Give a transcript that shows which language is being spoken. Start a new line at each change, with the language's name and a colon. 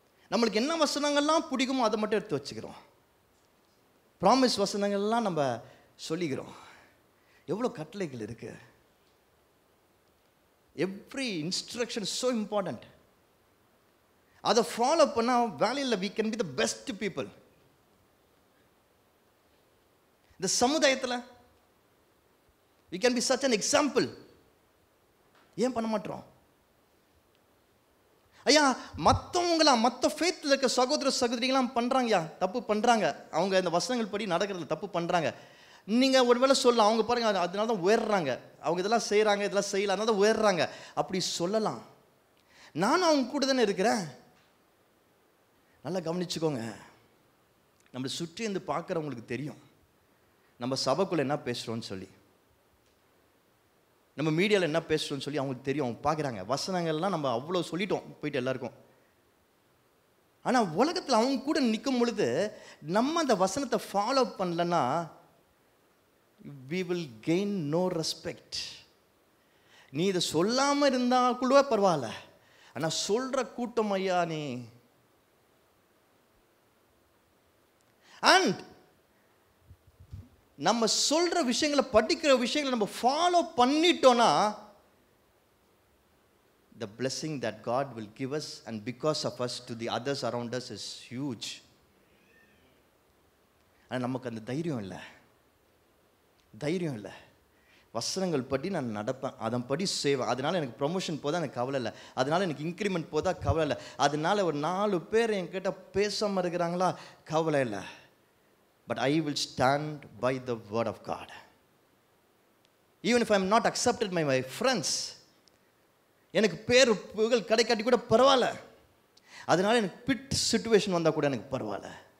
Tamil: நம்மளுக்கு என்ன வசனங்கள்லாம் பிடிக்குமோ அதை மட்டும் எடுத்து வச்சுக்கிறோம். ப்ராமிஸ் வசனங்கள்லாம் நம்ம சொல்லிக்கிறோம். எவ்வளோ கட்டளைகள் இருக்கு.
English: Every instruction so important.
Tamil: அதை ஃபாலோ பண்ணால் வேலையில்
English: we can be the best people.
Tamil: இந்த சமுதாயத்தில்
English: we can be such an example.
Tamil: ஏன் பண்ண மாட்டோம்? ஐயா, மற்ற ஃபேத்தில் இருக்க சகோதர சகோதரிகளாம் பண்ணுறாங்கய்யா, தப்பு பண்ணுறாங்க. அவங்க இந்த வசனங்கள் படி நடக்கிறதுல தப்பு பண்ணுறாங்க. நீங்கள் ஒருவேளை சொல்லலாம், அவங்க பாருங்கள் அதனால தான் உயர்றாங்க, அவங்க இதெல்லாம் செய்கிறாங்க, இதெல்லாம் செய்யலாம், அதனால தான் உயர்றாங்க அப்படி சொல்லலாம். நானும் அவங்க கூட தானே இருக்கிறேன். நல்லா கவனிச்சுக்கோங்க. நம்மளை சுற்றி இருந்து பார்க்குறவங்களுக்கு தெரியும் நம்ம சபைக்குள்ளே என்ன பேசுகிறோன்னு சொல்லி, நம்ம மீடியாவில் என்ன பேசுகிறோன்னு சொல்லி அவங்களுக்கு தெரியும். அவங்க பார்க்குறாங்க. வசனங்கள்லாம் நம்ம அவ்வளோ சொல்லிட்டோம் போயிட்டு எல்லாருக்கும். ஆனால் உலகத்தில் அவங்க கூட நிற்கும் பொழுது நம்ம அந்த வசனத்தை ஃபாலோ பண்ணலன்னா
English: we will gain no respect.
Tamil: நீ இதை சொல்லாமல் இருந்தால் கூட பரவாயில்ல, ஆனால் சொல்கிற கூட்டம் ஐயா நீ. அண்ட் நம்ம சொல்கிற விஷயங்களை, படிக்கிற விஷயங்களை நம்ம ஃபாலோ பண்ணிட்டோன்னா
English: the blessing that God will give us and because of us to the others around us is huge.
Tamil: ஆனால் நமக்கு அந்த தைரியம் இல்லை. வசனங்கள் படி நான் நடப்பேன், அதன் படி செய்வேன், அதனால் எனக்கு ப்ரொமோஷன் போதா எனக்கு கவலை இல்லை, அதனால் எனக்கு இன்க்ரிமெண்ட் போதா கவலை இல்லை, அதனால் ஒரு 4 பேர் என்கிட்ட பேசாமல் இருக்கிறாங்களா கவலை இல்லை.
English: But I will stand by the word of God. Even if I am not accepted by my friends,
Tamil: எனக்கு பேர் புகழ் கிடைக்காட்டி கூட பரவாயில்ல, அதனால் எனக்கு பிட் சிச்சுவேஷன் வந்தால் கூட எனக்கு பரவாயில்ல.